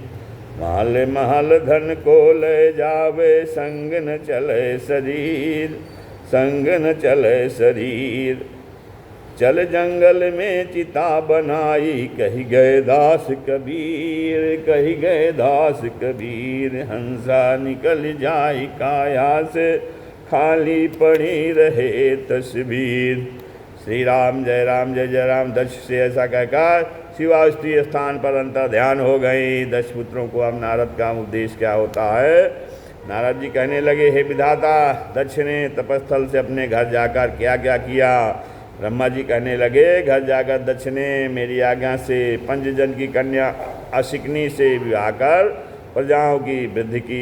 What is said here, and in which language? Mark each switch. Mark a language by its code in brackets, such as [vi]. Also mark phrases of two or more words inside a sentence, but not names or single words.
[hi] माल महल धन को ले जावे, संग न चले शरीर, संग न चले शरीर। चल जंगल में चिता बनाई, कही गए दास कबीर, कही गए दास कबीर। हंसा निकल जाए काया से, खाली पड़ी रहे तस्वीर। श्री राम जय राम जय जय राम। दक्ष से ऐसा कहकर शिवास्त्री स्थान पर अंतर ध्यान हो गई। दक्ष पुत्रों को अब नारद का उपदेश क्या होता है। नारद जी कहने लगे, हे विधाता, दक्ष ने तपस्थल से अपने घर जाकर क्या क्या किया। ब्रह्मा जी कहने लगे, घर जाकर दक्ष ने मेरी आज्ञा से पंचजन की कन्या अशिकनी से विवाह कर प्रजाओं की वृद्धि की।